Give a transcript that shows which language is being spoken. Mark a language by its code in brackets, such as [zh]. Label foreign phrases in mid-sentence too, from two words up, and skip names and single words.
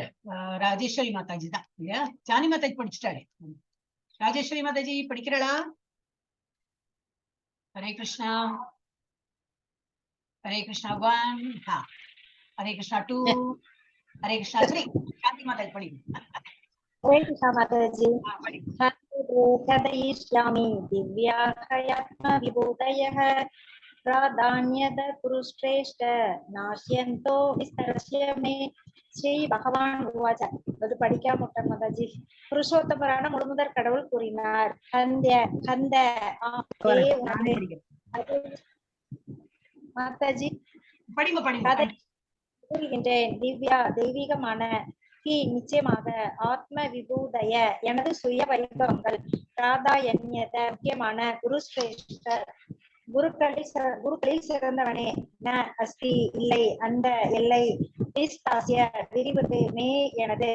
[ta] ராஜேஸ்வரி மாதாஜி தான் இல்லையா? ஜானி மாதாஜி படிச்சுட்டாரு. ராஜேஸ்வரி மாதாஜி படிக்கிறடா? ஹரே கிருஷ்ணா. ஹரே கிருஷ்ணா 1, ஹரே கிருஷ்ணா 2, ஹரே கிருஷ்ணா 3. ஜானி மாதாஜி படிங்க. [sa] हरे कृष्णा माताजी। कथयिष्यामि दिव्याख्यात्म विभूतयः प्राधान्यद पुरुश्रेष्ठ नाश्यन्तो विस्तरस्य मे श्री भगवान् उवाच. [ta] அது படிக்காம விட்டார் மாதாஜி. புருஷோத்தமரான முழுமுதற் கடவுள் கூறினார், மாதாஜி கூறுகின்றேன். தெய்வீகமான நிச்சயமாக [sa] आत्म विभूतय [ta] எனது சுய வைபவங்கள் பிராதான்யத முக்கியமான குருஸ்ரேஷ்ட குருக்களில் சிறந்தவனே [sa] न अस्ति [ta] இல்லை அந்த எல்லை விரிவது மே எனது.